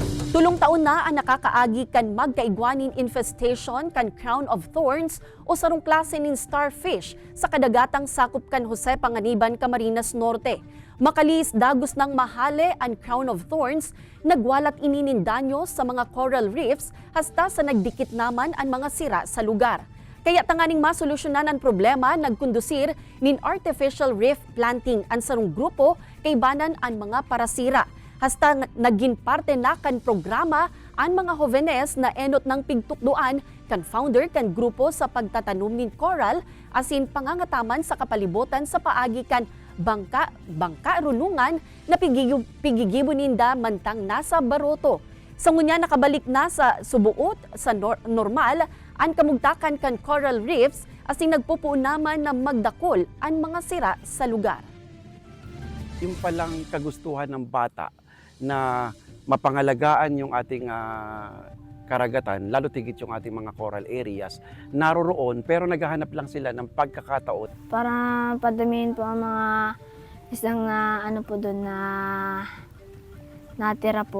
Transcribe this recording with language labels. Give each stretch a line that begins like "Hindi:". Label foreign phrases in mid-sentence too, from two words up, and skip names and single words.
Bikol: Tulong taon na ang nakakaagi kan magkaigwanin infestation kan
English: crown of thorns
Bikol: o sarong klase nin starfish sa kadagatang sakop kan Jose Panganiban, Camarines Norte. Makalis dagos ng mahale ang
English: crown of thorns,
Bikol: nagwalat ininin danyo sa mga
English: coral reefs
Bikol: hasta sa nagdikit naman ang mga sira sa lugar. Kaya tanganing masolusyonan ang problema, nagkondusir nin
English: artificial reef planting
Bikol: ang sarong grupo kay banan ang mga parasira. Hasta naging parte na kan programa ang mga jovenes na enot ng pigtukduan kan founder kan grupo sa pagtatanom nin coral asin pangangataman sa kapalibutan sa paagi kan bangka runungan na pigigibo ninda mantang nasa Baroto. Sa ngunya nakabalik na sa subuot sa normal ang kamugtakan kan
English: coral reefs
Bikol: asin nagpupuo naman na magdakol ang mga sira sa lugar.
Filipino: Yung palang kagustuhan ng bata na mapangalagaan yung ating karagatan, lalo tigit yung ating mga
English: coral areas,
Filipino: naroroon pero naghahanap lang sila ng pagkakataon. Para padamihin po ang mga isang ano po doon na natira po.